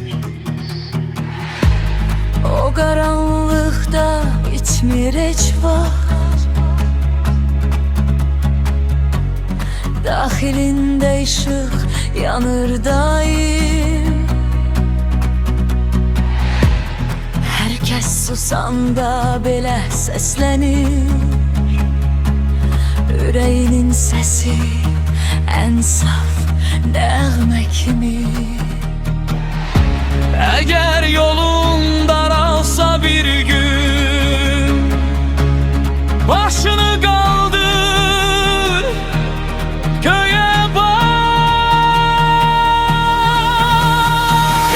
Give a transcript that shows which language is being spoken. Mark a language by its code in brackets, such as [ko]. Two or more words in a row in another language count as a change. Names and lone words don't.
[az] O qaranlıqda bitmir heç vaxt, daxilində işıq yanır daim. Hər kəs susanda belə səslənir, ürəyinin səsi ən saf nəğmə kimi. [tr] Eğer yolun daralsa bir gün, başını kaldır, köye bak.